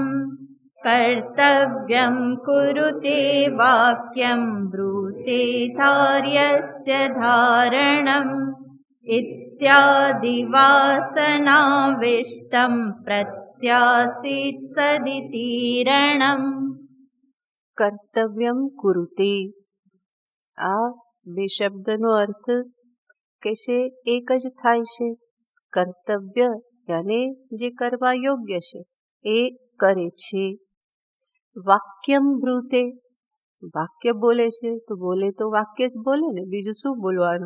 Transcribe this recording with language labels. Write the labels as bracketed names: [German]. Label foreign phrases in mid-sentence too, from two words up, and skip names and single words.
[Sanskrit] कर्तव्यं कुरुते वाक्यं ब्रूते धार्यस्य धारणम्. इत्यादिवासनाविष्टं प्रत्यासीत् सदितीरणम्. કર્તવ્યમ કુરુતે, [Gujarati] આ બે શબ્દનો અર્થ કે છે એક જ થાય છે. કર્તવ્ય યાને જે કરવા યોગ્ય છે એ કરે છે. [Sanskrit] વાક્યમ બ્રૂતે, [Gujarati] વાક્ય બોલે છે તો બોલે તો વાક્ય જ બોલે ને, બીજું શું બોલવાનું.